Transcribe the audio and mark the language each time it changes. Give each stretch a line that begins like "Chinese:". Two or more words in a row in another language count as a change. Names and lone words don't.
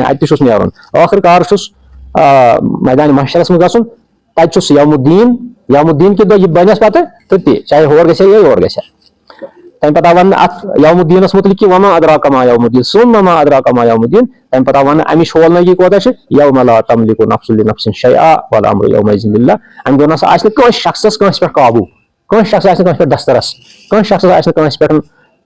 Kashmiri: اَتہِ تہِ چھُس نیرُن ٲخر کار چھُس میدانہِ محشرس منٛز گژھُن تتہِ چھُس
Arabic: یومُ الدیٖن
Kashmiri: کہِ دۄہ یہِ بنٮ۪س پتہٕ تہٕ تی چاہے ہور گژھِ ہا یا یور گژھِ ہا تمہِ پتہٕ آو وننہٕ اتھ
Arabic: یومُ الدیٖنس
Kashmiri: مُتعلِق کہِ
Arabic: وما ادراکَ ما یومُ الدیٖن ثُمَّ ما ادراکَ ما یومُ الدیٖن
Kashmiri: تمہِ پتہٕ آو وننہٕ امِچ ہولنٲگی کوتاہ چھِ
Arabic: یومَ لا تملِکُ نفسٌ لِنفسٍ شیئا والامرُ یومئذٍ للہ
Kashmiri: امہِ دۄہ نسا آسہِ نہٕ کٲنٛسہِ شخصس کٲنٛسہِ پٮ۪ٹھ قابوٗ کٲنٛسہِ شخصس آسہِ نہٕ کٲنٛسہِ پٮ۪ٹھ دسترس کٲنٛسہِ شخصس آسہِ نہٕ کٲنٛسہِ پٮ۪ٹھ